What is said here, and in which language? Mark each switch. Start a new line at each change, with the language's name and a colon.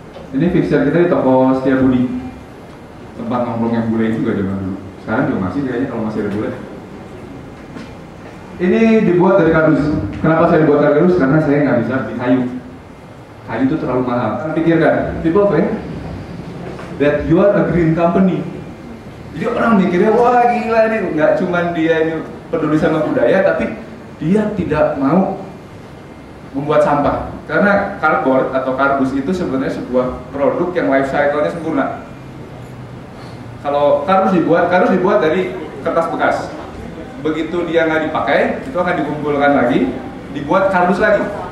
Indonesian: Ini fixture kita di toko Setiabudi. Tempat nongkrongnya bule juga zaman dulu. Sekarang juga masih kayaknya kalau masih ada bule. Ini dibuat dari kardus. Kenapa saya dibuat dari kardus? Karena saya nggak bisa di kayu. Kayu itu terlalu mahal.
English: Pikirkan, people think that you are a green company.
Indonesian: Jadi orang mikirnya, wah gila nih, nggak cuma dia ini peduli sama budaya, tapi dia tidak mau membuat sampah. Karena cardboard atau kardus itu sebenarnya sebuah produk yang life cycle-nya sempurna. Kalau kardus dibuat dari kertas bekas. Begitu dia nggak dipakai, itu akan dikumpulkan lagi, dibuat kardus lagi.